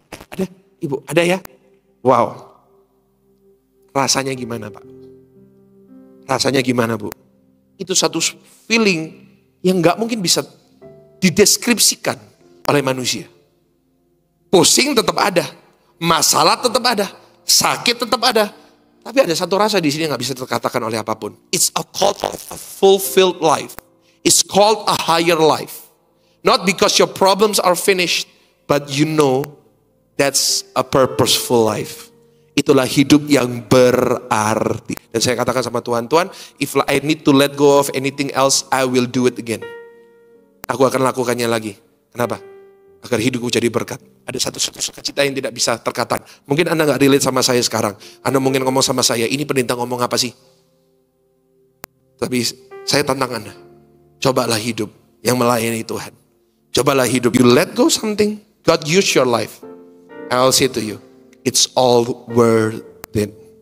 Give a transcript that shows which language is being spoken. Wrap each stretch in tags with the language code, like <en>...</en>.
<id>Ada, Ibu, ada ya? Wow. Rasanya gimana Pak? Rasanya gimana Bu? Itu satu feeling yang gak mungkin bisa dideskripsikan oleh manusia. Pusing tetap ada, masalah tetap ada, sakit tetap ada. Tapi ada satu rasa di sini yang gak bisa terkatakan oleh apapun.</id> <en>It's a called a fulfilled life. It's called a higher life. Not because your problems are finished, but you know that's a purposeful life.</en> <id>Itulah hidup yang berarti. Dan saya katakan sama Tuhan, Tuhan,</id> <en>if I need to let go of anything else, I will do it again.</en> <id>Aku akan lakukannya lagi. Kenapa? Agar hidupku jadi berkat. Ada satu sukacita yang tidak bisa terkatakan. Mungkin Anda gak relate sama saya sekarang. Anda mungkin ngomong sama saya, ini pendeta ngomong apa sih? Tapi saya tantang Anda. Cobalah hidup yang melayani Tuhan. Cobalah hidup.</id> <en>You let go something, God use your life. I'll say to you, it's all worth it.</en>